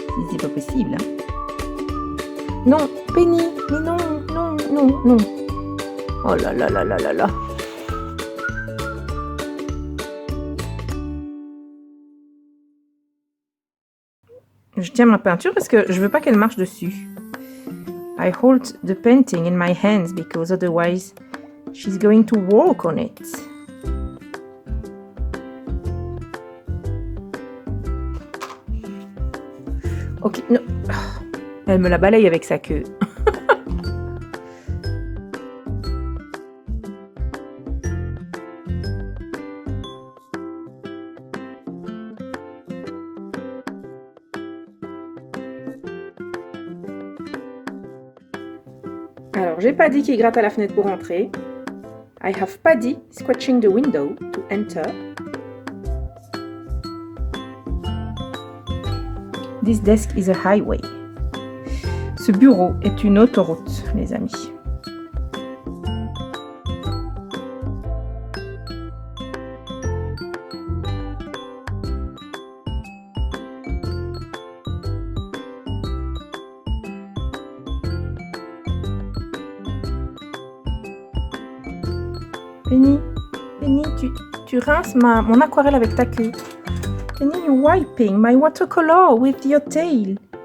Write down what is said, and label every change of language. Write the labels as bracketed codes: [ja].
[fr] C'est pas possible. Hein. Non, Penny, mais non, non, non, non. Oh là là là là là là. Je tiens ma peinture parce que je veux pas qu'elle marche dessus. [en] I hold the painting in my hands because otherwise she's going to walk on it. [fr] Ok, non. Elle me la balaye avec sa queue. Alors, j'ai Paddy qui gratte à la fenêtre pour entrer. [en] I have Paddy scratching the window to enter. This desk is a highway. [fr] Ce bureau est une autoroute, les amis. Penny, Penny, tu rinces mon aquarelle avec ta queue. [en] Penny, you're wiping my watercolor with your tail.